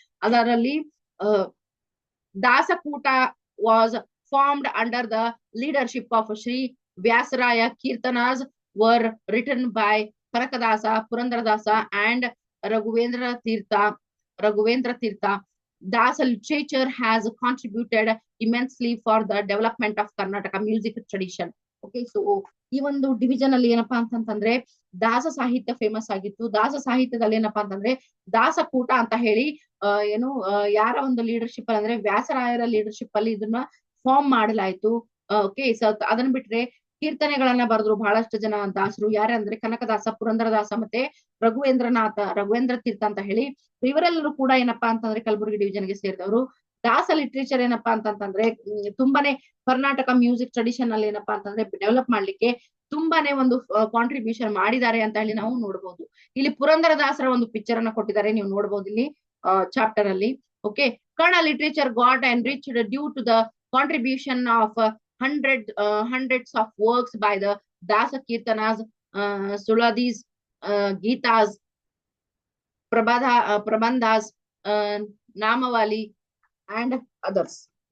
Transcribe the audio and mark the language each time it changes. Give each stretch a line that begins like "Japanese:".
Kannada: ಅದರಲ್ಲಿ
English: Dasakoota was formed under the leadership of Shri Vyasaraya. Kirtanas were written by Kanakadasa, Purandaradasa and Raghavendra Tirtha. Dasa literature has contributed immensely for the development of Karnataka music tradition.
Kannada: Okay, so ಈ ಒಂದು division ಅಲ್ಲಿ ಏನಪ್ಪಾ ಅಂತಂದ್ರೆ ದಾಸ ಸಾಹಿತ್ಯ famous ಆಗಿತ್ತು. ದಾಸ ಸಾಹಿತ್ಯದಲ್ಲಿ ಏನಪ್ಪಾ ಅಂತಂದ್ರೆ ದಾಸಕೂಟ ಅಂತ ಹೇಳಿ ಯಾರ ಒಂದು ಲೀಡರ್ಶಿಪ್ ಅಂದ್ರೆ ವ್ಯಾಸರಾಯರ ಲೀಡರ್ಶಿಪ್ ಅಲ್ಲಿ ಇದನ್ನ ಫಾರ್ಮ್ ಮಾಡಲಾಯ್ತು. ಓಕೆ, ಸೊ ಅದನ್ನ ಬಿಟ್ರೆ ಕೀರ್ತನೆಗಳನ್ನ ಬರೆದ್ರು ಬಹಳಷ್ಟು ಜನ ದಾಸರು. ಯಾರಂದ್ರೆ ಕನಕದಾಸ, ಪುರಂದರದಾಸ ಮತ್ತೆ ರಘುವೇಂದ್ರ ತೀರ್ಥ ಅಂತ ಹೇಳಿ ಇವರೆಲ್ಲರೂ ಕೂಡ ಏನಪ್ಪಾ ಅಂತಂದ್ರೆ ಕಲಬುರಗಿ ಡಿವಿಜನ್ ಗೆ ಸೇರಿದವರು. ದಾಸ ಲಿಟ್ರೇಚರ್ ಏನಪ್ಪಾ ಅಂತಂದ್ರೆ ತುಂಬಾನೇ ಕರ್ನಾಟಕ ಮ್ಯೂಸಿಕ್ ಟ್ರೆಡಿಷನ್ ಅಲ್ಲಿ ಏನಪ್ಪಾ ಅಂತಂದ್ರೆ ಡೆವಲಪ್ ಮಾಡ್ಲಿಕ್ಕೆ ತುಂಬಾನೇ ಒಂದು ಕಾಂಟ್ರಿಬ್ಯೂಷನ್ ಮಾಡಿದ್ದಾರೆ ಅಂತ ಹೇಳಿ ನಾವು ನೋಡಬಹುದು. ಇಲ್ಲಿ ಪುರಂದರದಾಸರ ಒಂದು ಪಿಕ್ಚರ್ ಅನ್ನ ಕೊಟ್ಟಿದ್ದಾರೆ, ನೀವು ನೋಡಬಹುದು ಇಲ್ಲಿ ಚಾಪ್ಟರ್ ಅಲ್ಲಿ.
English: Okay, Kannada literature got enriched due to the contribution of hundreds of works by the Dasa Kirtanas, Suladis, Gitas, Prabandhas, Namavali and others.